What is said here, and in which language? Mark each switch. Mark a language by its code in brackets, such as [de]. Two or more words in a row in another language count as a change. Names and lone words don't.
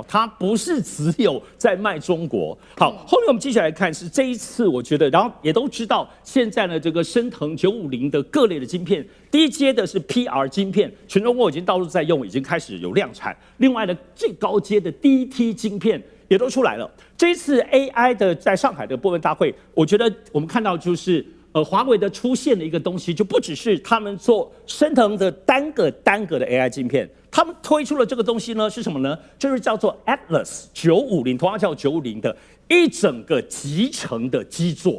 [zh] 它不是只有在賣中國。好，後面我們繼續來看是這一次，我覺得，然後也都知道，現在呢這個昇騰950的各類的晶片，低階的是 PR 晶片，全中國已經到處在用，已經開始有量產。另外呢，最高階的 DT 晶片也都出来了。這一次 AI 的在上海的部分大會，我覺得我們看到就是華為的出現的一個東西，就不只是他們做昇騰的單個的 AI 晶片，他們推出了這個東西呢是什麼呢？就是叫做 Atlas 950，同樣叫950的一整個集成的基座。